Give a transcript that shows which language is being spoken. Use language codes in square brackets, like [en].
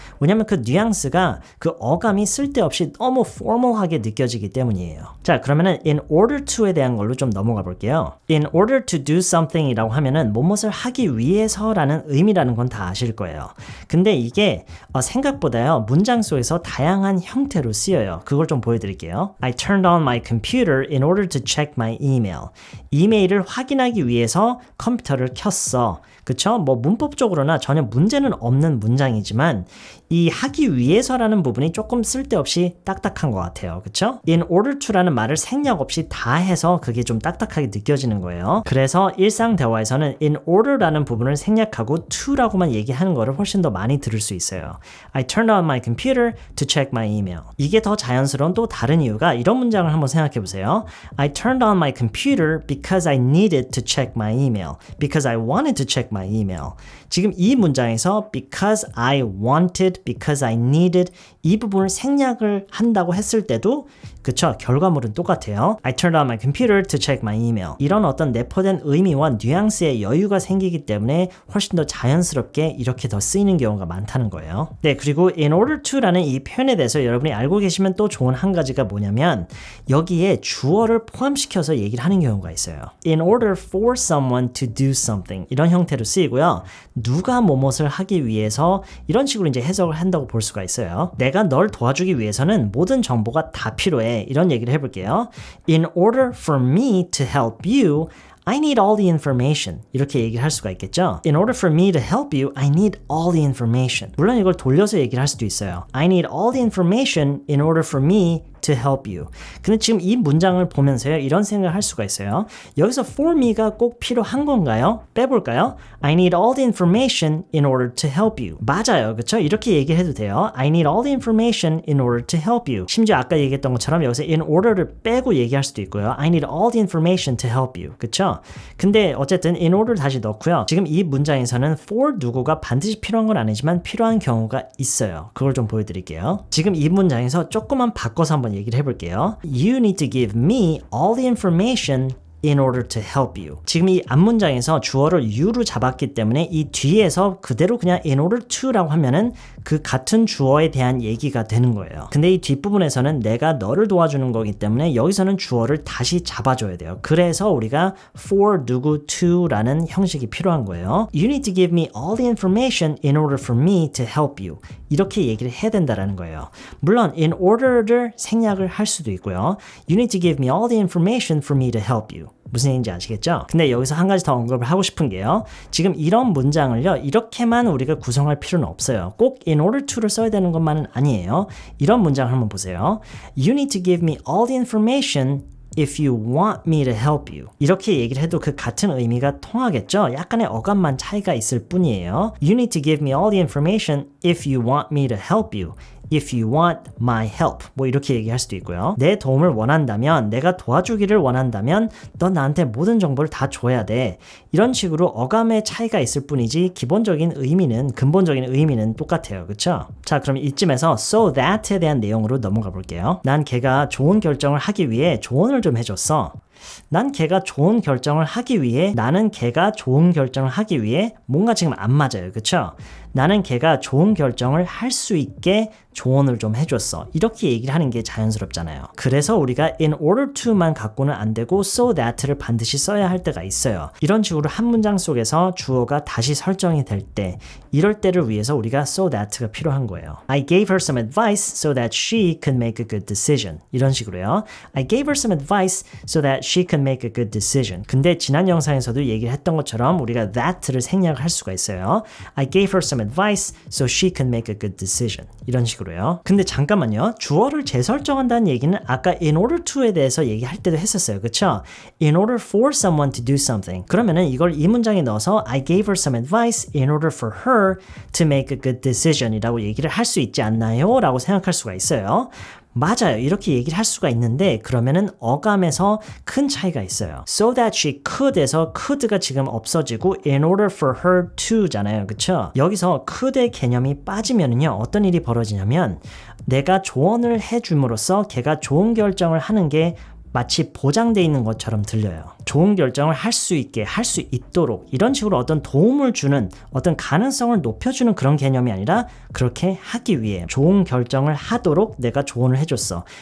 [ko] 왜냐면 그 뉘앙스가 그 어감이 쓸데없이 너무 formal하게 느껴지기 때문이에요. 자, 그러면은 in order to에 대한 걸로 좀 넘어가 볼게요. [en] in order to do something [ko] 이라고 하면은 무엇을 하기 위해서라는 의미라는 건 다 아실 거예요. 근데 이게 생각보다요 문장 속에서 다양한 형태로 쓰여요. 그걸 좀 보여드릴게요. [en] I turned on my computer in order to check my email. [ko] 이메일을 확인하기 위해서 컴퓨터를 켰어. 그쵸? 뭐 문법적으로나 전혀 문제는 없는 문장이지만 이 하기 위해서라는 부분이 조금 쓸데없이 딱딱한 것 같아요. 그쵸? in order to라는 말을 생략 없이 다 해서 그게 좀 딱딱하게 느껴지는 거예요. 그래서 일상 대화에서는 in order라는 부분을 생략하고 to라고만 얘기하는 거를 훨씬 더 많이 들을 수 있어요. [en] I turned on my computer to check my email. [ko] 이게 더 자연스러운 또 다른 이유가 이런 문장을 한번 생각해 보세요. [en] I turned on my computer because I needed to check my email. Because I wanted to check my email. [ko] 지금 이 문장에서 [en] because I wanted, because I needed [ko] 이 부분을 생략을 한다고 했을 때도 그쵸? 결과물은 똑같아요. [en] I turned on my computer to check my email. [ko] 이런 어떤 내포된 의미와 뉘앙스의 여유가 생기기 때문에 훨씬 더 자연스럽게 이렇게 더 쓰이는 경우가 많다는 거예요. 네, 그리고 in order to라는 이 표현에 대해서 여러분이 알고 계시면 또 좋은 한 가지가 뭐냐면 여기에 주어를 포함시켜서 얘기를 하는 경우가 있어요. [en] In order for someone to do something [ko] 이런 형태로 쓰이고요. 누가 뭐뭇을 하기 위해서 이런 식으로 이제 해석을 한다고 볼 수가 있어요. 내가 널 도와주기 위해서는 모든 정보가 다 필요해. 이런 얘기를 해볼게요. [en] In order for me to help you, I need all the information. [ko] 이렇게 얘기를 할 수가 있겠죠. [en] In order for me to help you, I need all the information. [ko] 물론 이걸 돌려서 얘기를 할 수도 있어요. [en] I need all the information in order for me to help you. [ko] 근데 지금 이 문장을 보면서요, 이런 생각을 할 수가 있어요. 여기서 for me가 꼭 필요한 건가요? 빼볼까요? [en] I need all the information in order to help you. [ko] 맞아요. 그렇죠? 이렇게 얘기를 해도 돼요. [en] I need all the information in order to help you. [ko] 심지어 아까 얘기했던 것처럼 여기서 in order를 빼고 얘기할 수도 있고요. [en] I need all the information to help you. [ko] 그렇죠? 근데 어쨌든 in order 다시 넣고요. 지금 이 문장에서는 for 누구가 반드시 필요한 건 아니지만 필요한 경우가 있어요. 그걸 좀 보여드릴게요. 지금 이 문장에서 조금만 바꿔서 한번 얘기를 해볼게요. [en] You need to give me all the information in order to help you. [ko] 지금 이 앞문장에서 주어를 you로 잡았기 때문에 이 뒤에서 그대로 그냥 in order to라고 하면은 그 같은 주어에 대한 얘기가 되는 거예요. 근데 이 뒷부분에서는 내가 너를 도와주는 거기 때문에 여기서는 주어를 다시 잡아줘야 돼요. 그래서 우리가 for 누구 to라는 형식이 필요한 거예요. [en] You need to give me all the information in order for me to help you. [ko] 이렇게 얘기를 해야 된다는 거예요. 물론 in order를 생략을 할 수도 있고요. [en] You need to give me all the information for me to help you. [ko] 무슨 얘기인지 아시겠죠? 근데 여기서 한 가지 더 언급을 하고 싶은 게요. 지금 이런 문장을요. 이렇게만 우리가 구성할 필요는 없어요. 꼭 in order to를 써야 되는 것만은 아니에요. 이런 문장을 한번 보세요. [en] You need to give me all the information if you want me to help you. [ko] 이렇게 얘기를 해도 그 같은 의미가 통하겠죠? 약간의 어감만 차이가 있을 뿐이에요. [en] You need to give me all the information if you want me to help you. If you want my help. [ko] 뭐 이렇게 얘기할 수도 있고요. 내 도움을 원한다면, 내가 도와주기를 원한다면 넌 나한테 모든 정보를 다 줘야 돼. 이런 식으로 어감의 차이가 있을 뿐이지 기본적인 의미는, 근본적인 의미는 똑같아요. 그쵸? 자, 그럼 이쯤에서 so that에 대한 내용으로 넘어가 볼게요. 난 걔가 좋은 결정을 하기 위해 조언을 좀 해줬어. 난 걔가 좋은 결정을 하기 위해, 나는 걔가 좋은 결정을 하기 위해 뭔가 지금 안 맞아요. 그쵸? 나는 걔가 좋은 결정을 할 수 있게 조언을 좀 해줬어. 이렇게 얘기를 하는 게 자연스럽잖아요. 그래서 우리가 in order to만 갖고는 안 되고 so that를 반드시 써야 할 때가 있어요. 이런 식으로 한 문장 속에서 주어가 다시 설정이 될 때, 이럴 때를 위해서 우리가 so that가 필요한 거예요. [en] I gave her some advice so that she could make a good decision. [ko] 이런 식으로요. [en] I gave her some advice so that she could make a good decision. [ko] 근데 지난 영상에서도 얘기를 했던 것처럼 우리가 that를 생략을 할 수가 있어요. [en] I gave her some advice so she could make a good decision. [ko] 이런 식으로요. 근데 잠깐만요. 주어를 재설정한다는 얘기는 아까 in order to에 대해서 얘기할 때도 했었어요. 그쵸? [en] In order for someone to do something. [ko] 그러면은 이걸 이 문장에 넣어서 [en] I gave her some advice in order for her to make a good decision [ko] 이라고 얘기를 할 수 있지 않나요? 라고 생각할 수가 있어요. 맞아요. 이렇게 얘기를 할 수가 있는데 그러면은 어감에서 큰 차이가 있어요. [en] So that she could에서 could가 [ko] 지금 없어지고 [en] in order for her to잖아요. [ko] 그쵸? 여기서 could의 개념이 빠지면은요. 어떤 일이 벌어지냐면 내가 조언을 해줌으로써 걔가 좋은 결정을 하는 게 마치 보장돼 있는 것처럼 들려요. 좋은 결정을 할 수 있게, 할 수 있도록 이런 식으로 어떤 도움을 주는, 어떤 가능성을 높여주는 그런 개념이 아니라 그렇게 하기 위해 좋은 결정을 하도록 내가 조언을 해줬어.